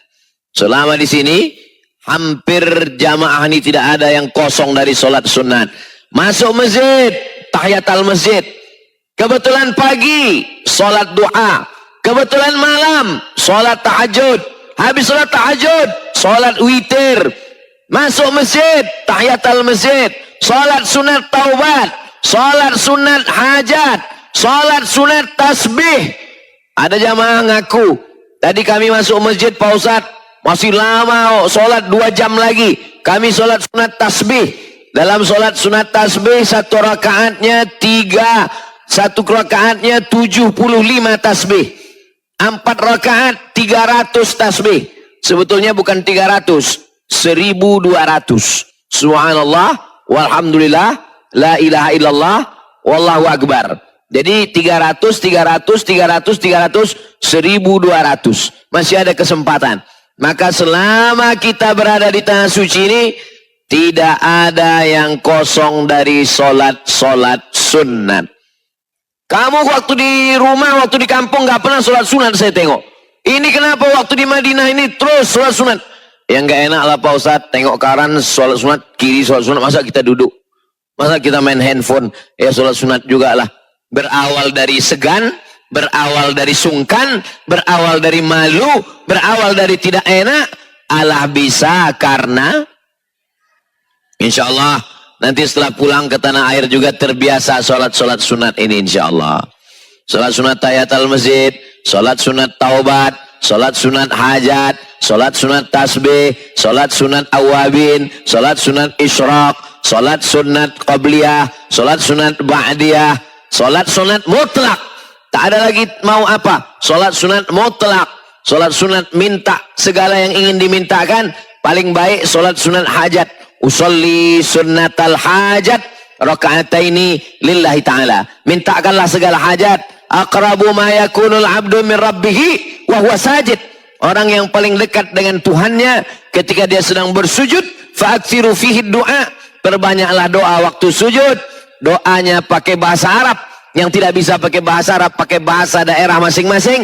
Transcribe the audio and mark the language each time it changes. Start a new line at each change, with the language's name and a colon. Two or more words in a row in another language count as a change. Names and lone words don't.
Indonesian: Selama di sini, hampir jamaah ini tidak ada yang kosong dari sholat sunnat. Masuk masjid, tahiyatul masjid. Kebetulan pagi, sholat du'a. Kebetulan malam, sholat tahajud. Habis sholat tahajud, sholat witir. Masuk masjid, tahiyatul masjid. salat sunat taubat, salat sunat hajat, salat sunat tasbih. Ada jamaah ngaku, tadi kami masuk masjid Pak Ustadz, masih lama, salat 2 jam lagi. Kami salat sunat tasbih. Dalam salat sunat tasbih, satu rakaatnya 75 tasbih. 4 rakaat 300 tasbih. Sebetulnya bukan 300, 1200.
Arabic: سبحان الله، والحمد لله، لا إله إلا الله، والله أكبر.
Indonesian: Jadi 300, 1200. Masih ada kesempatan. Maka selama kita berada di tanah suci ini, tidak ada yang kosong dari solat-solat sunat. Kamu waktu di rumah, waktu di kampung gak pernah solat sunat saya tengok. Ini kenapa waktu di Madinah ini terus solat sunat? Yang gak enak lah Pak Ustadz, tengok kanan solat sunat, kiri solat sunat, masa kita duduk? Masa kita main handphone? Ya solat sunat juga lah. Berawal dari segan, berawal dari sungkan, berawal dari malu, berawal dari tidak enak. Allah bisa karena
Arabic: إن شاء الله
Indonesian: nanti setelah pulang ke tanah air juga terbiasa solat-solat sunat ini
Arabic: إن شاء الله.
Indonesian: Solat sunat tahiyatul masjid, solat sunat taubat, solat sunat hajat, solat sunat tasbih, solat sunat awabin, solat sunat isyraq, solat sunat qabliyah, solat sunat ba'diyah, solat sunat mutlak. Tak ada lagi mau apa. Solat sunat mutlak, solat sunat minta segala yang ingin dimintakan. Paling baik solat sunat hajat.
Arabic: أصلي سنة الحاجة ركعتين لله تعالى.
Indonesian: Mintakanlah segala hajat.
Arabic: أقرب ما يكون العبد من ربه وهو ساجد.
Indonesian: Orang yang paling dekat dengan Tuhannya ketika dia sedang bersujud.
Arabic: فأكثروا فيه الدعاء.
Indonesian: Perbanyaklah doa waktu sujud. Doanya pakai bahasa Arab. Yang tidak bisa pakai bahasa Arab, pakai bahasa daerah masing-masing.